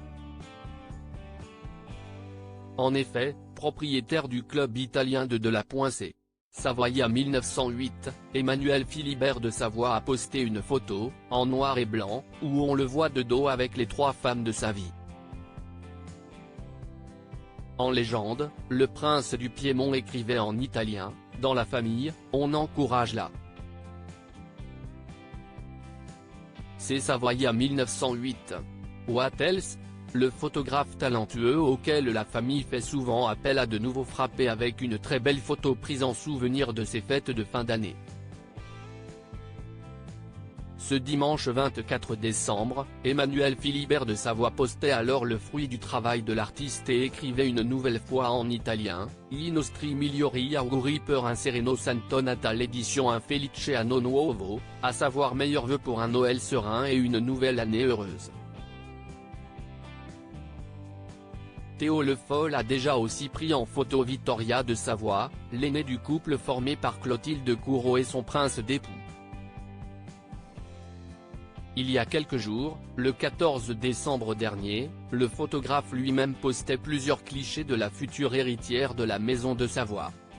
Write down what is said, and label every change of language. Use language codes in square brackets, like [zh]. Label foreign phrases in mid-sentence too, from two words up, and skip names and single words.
[fr] En effet, propriétaire du club italien de la Poincée, Savoia 1908, Emmanuel Philibert de Savoie a posté une photo, en noir et blanc, où on le voit de dos avec les 3 femmes de sa vie. En légende, le prince du Piémont écrivait en italien « Dans la famille, on encourage la ». C'est Savoia 1908. [en] What else ? [fr] Le photographe talentueux auquel la famille fait souvent appel a de nouveau frappé avec une très belle photo prise en souvenir de ses fêtes de fin d'année. Ce dimanche 24 décembre, Emmanuel Philibert de Savoie postait alors le fruit du travail de l'artiste et écrivait une nouvelle fois en italien, [it] I nostri migliori auguri per un sereno santo natale édition un felice anno nuovo, [fr] à savoir meilleurs vœux pour un Noël serein et une nouvelle année heureuse. Théo Le Foll a déjà aussi pris en photo Victoria de Savoie, l'aînée du couple formé par Clotilde Courreau et son prince d'époux. Il y a quelques jours, le 14 décembre dernier, le photographe lui-même postait plusieurs clichés de la future héritière de la maison de Savoie.